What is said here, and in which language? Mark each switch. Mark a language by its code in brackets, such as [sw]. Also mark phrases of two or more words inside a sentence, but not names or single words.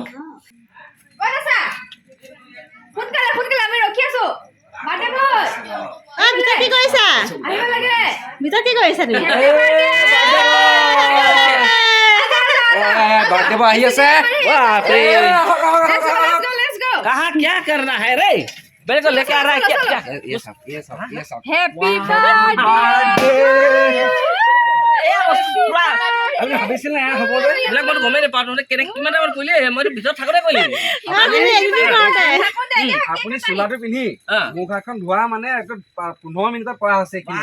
[as] ক'ত আছা সোনকালে আমি ৰখি আছো [en] birthday boy [as] ভিতৰত কি কৰিছা আহিব লাগে ভিতৰত কি কৰিছা তুমি [en] birthday boy [as] আহি আছে বাপৰে [en] Let's go. [hi] कहाँ क्या करना है रे मेरे को लेके आ रहा है क्या [en] Happy birthday. [as] আমি ভাবিছিল না হ'ব যে এইবিলাক মই গমেই নাপাওঁ তহঁতে কিমান টাইমত কৰিলি মইতো ভিতৰত থাকোঁতে কৰিলি আপুনি চোলাটো পিন্ধি মুখ হাতখন ধোৱা মানে 15 মিনিটত কৰা হৈছে কি